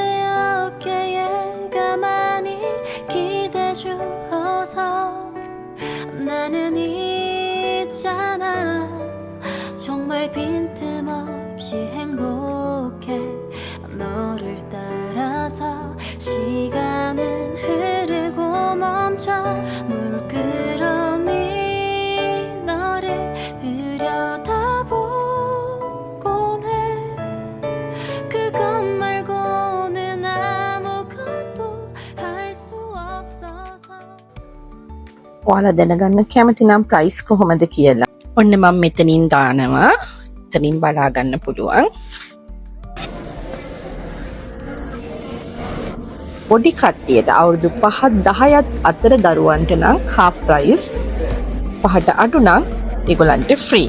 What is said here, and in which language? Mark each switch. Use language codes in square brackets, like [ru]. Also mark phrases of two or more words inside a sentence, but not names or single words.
[ko] 어깨에 가만히 기대 주어서 나는 있잖아 정말 빈틈없이 행복해 너를 따라서 시간은 흐르고 멈춰 물끄러미 너를 들여다보곤 해 그것 말고는 아무것도 할 수 없어서 [si] ඔයාලා දැනගන්න කැමති නම් ප්‍රයිස් කොහොමද කියලා. ඔන්න මම මෙතනින් දානවා. එතනින් බලා ගන්න පුළුවන්. පොඩි කට්ටියට අවුරුදු 5-10ත් අතර දරුවන්ට නම් [en] half price [si] 5ට අඩු නම් ඒගොල්ලන්ට ෆ්‍රී.